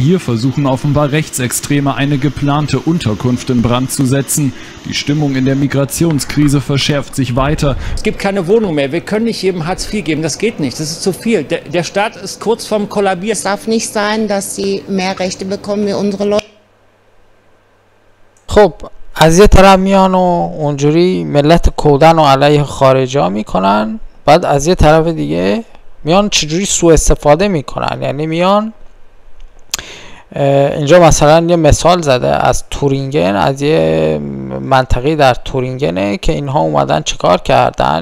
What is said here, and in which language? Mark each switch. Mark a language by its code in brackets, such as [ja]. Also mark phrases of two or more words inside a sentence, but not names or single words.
[de] Hier versuchen offenbar Rechtsextreme eine geplante Unterkunft in Brand zu setzen. Die Stimmung in der Migrationskrise verschärft sich weiter. Es gibt keine Wohnung mehr. Wir können nicht jedem Hartz IV geben. Das geht nicht. Das ist zu viel. Der Staat ist kurz vorm Kollabieren. Es darf nicht sein, dass sie mehr Rechte bekommen wie unsere Leute. [fa] خب از یه طرف میان و اونجوری ملت کودن و علیه خارجی ها میکنن، بعد از یه طرف دیگه میان چجوری سوء استفاده میکنن. یعنی میان اینجا مثلا یه مثال زده از تورینگن، از یه منطقه در تورینگنه که اینها اومدن چیکار کردن.